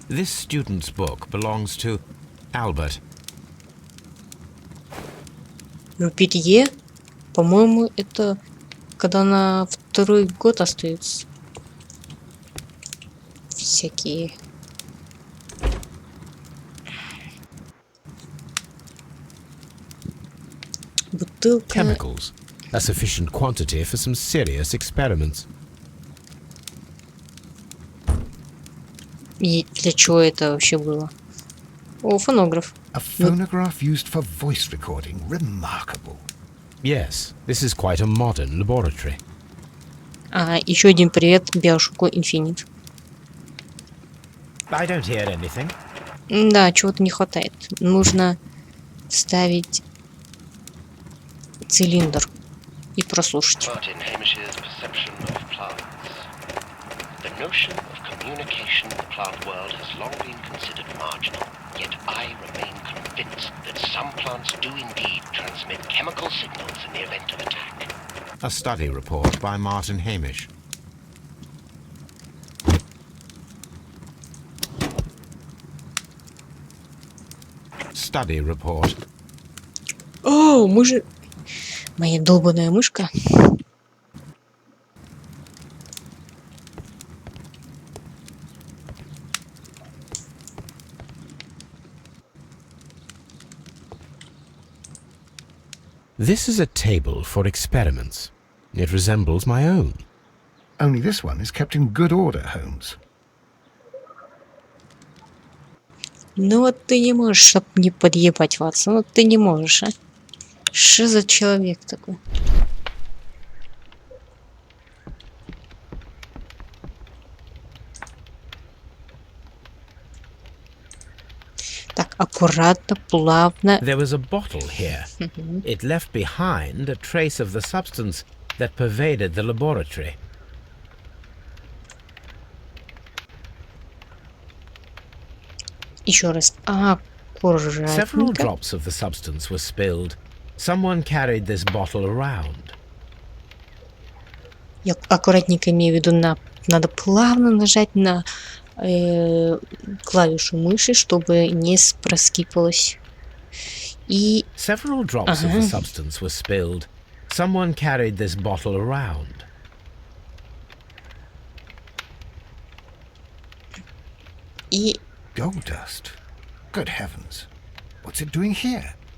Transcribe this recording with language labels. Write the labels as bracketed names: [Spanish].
[English] This student's book belongs to Albert. [Russian] Рупитье. По-моему, это когда на второй год остаются. Всякие. Бутылка. [English] Chemicals. A sufficient quantity for some serious experiments. [Russian] И для чего это вообще было? О, фонограф. [English] A phonograph used for voice recording. Remarkable. Yes, this is quite a modern laboratory. [Russian] Еще один привет Биошоку Инфинит. [English] I don't hear anything. [Russian] Да, чего-то не хватает. Нужно ставить цилиндр и прослушать. [English] Martin Hamish's perception of plants. The notion of communication in the plant world has long been considered marginal, yet I remain convinced that some plants do indeed transmit chemical signals in the event of attack. A study report by Martin Hamish. Study report. [Russian] О, мы же... Моя долбаная мышка. [English] This is a table for experiments. It resembles my own. Only this one is kept in good order, Holmes. [Russian] Ну вот ты не можешь, чтоб не подъебать, Ватсон. Вот ты не можешь, а? Что за человек такой? Так, аккуратно, плавно. [English] There was a bottle here. It left behind a trace of the substance that pervaded the laboratory. [Russian] Еще раз. [English] Several [Russian] Аккуратненько. [English] drops of the substance were spilled. Someone carried this bottle around. [Russian] Я аккуратненько имею в виду, надо плавно нажать на клавишу мыши, чтобы не проскипалось. И... [English] Several drops of the substance were spilled. Someone carried this bottle around. [Russian] И... [English] Gold dust. Good heavens. What's it doing here?